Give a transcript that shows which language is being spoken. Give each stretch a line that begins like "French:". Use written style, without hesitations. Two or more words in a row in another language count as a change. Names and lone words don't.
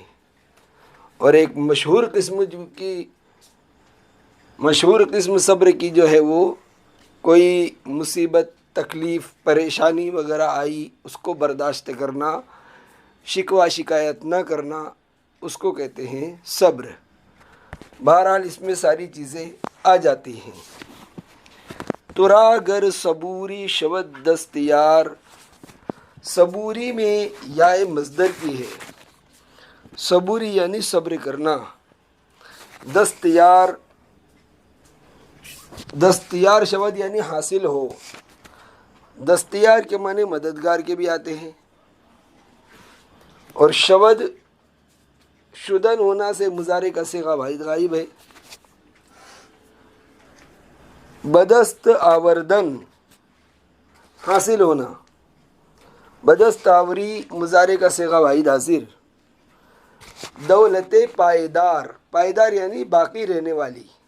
Urdu: اور ایک مشہور قسم صبر کی جو ہے وہ کوئی مصیبت، تکلیف، پریشانی وغیرہ آئی، اس کو برداشت کرنا، شکوہ شکایت نہ کرنا، اس کو کہتے ہیں صبر. بہرحال اس میں ساری چیزیں آ جاتی ہیں.
Persian: ترا گر صبوری شود دستیار،
Urdu: صبوری میں یا مصدر کی ہے. صبوری یعنی صبر کرنا. دستیار،
Persian: دستیار شود
Urdu: یعنی حاصل ہو. دستیار کے معنی مددگار کے بھی آتے ہیں. اور
Persian: شود شدن
Urdu: ہونا سے مضارع کا صیغہ واحد غائب ہے.
Persian: بدست آوردن
Urdu: حاصل ہونا،
Persian: بدست آوری
Urdu: مضارع کا صیغہ واحد حاضر. دولت پائیدار، پائیدار یعنی باقی رہنے والی.